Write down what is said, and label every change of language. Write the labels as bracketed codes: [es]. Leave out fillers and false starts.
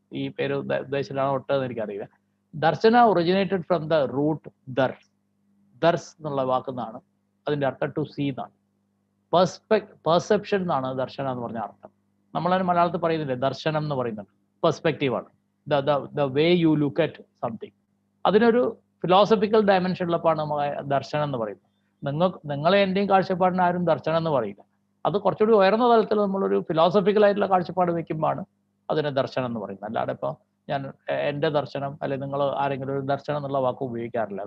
[ml] ഈ പേര് ഉദ്ദേശിച്ചിട്ടാണോ ഒട്ടതെന്ന് എനിക്കറിയില്ല. [en] ദർശന originated from the root ദർസ് [ml] എന്നുള്ള വാക്കെന്നാണ് അതിൻ്റെ അർത്ഥം. ടു സീ എന്നാണ്. പെർസെപ്ഷൻ എന്നാണ് ദർശന എന്ന് പറഞ്ഞ അർത്ഥം. നമ്മളതിന് മലയാളത്തിൽ പറയുന്നില്ലേ, ദർശനം എന്ന് പറയുന്നുണ്ട്. പെർസ്പെക്റ്റീവാണ്. [en] the way you look at something. [ml] അതിനൊരു ഫിലോസഫിക്കൽ ഡയമെൻഷൻ ഉള്ളപ്പോഴാണ് നമ്മൾ ദർശനം എന്ന് പറയുന്നത്. നിങ്ങളെ എൻ്റെയും കാഴ്ചപ്പാടിന് ആരും ദർശനം എന്ന് പറയില്ല. അത് കുറച്ചുകൂടി ഉയർന്ന തലത്തിൽ നമ്മളൊരു ഫിലോസഫിക്കൽ ആയിട്ടുള്ള കാഴ്ചപ്പാട് വെക്കുമ്പോഴാണ് അതിനെ ദർശനം എന്ന് പറയുന്നത്. അല്ലാതെ ഇപ്പോൾ ഞാൻ എൻ്റെ ദർശനം അല്ലെങ്കിൽ നിങ്ങൾ ആരെങ്കിലും ഒരു ദർശനം എന്നുള്ള വാക്ക് ഉപയോഗിക്കാറില്ല.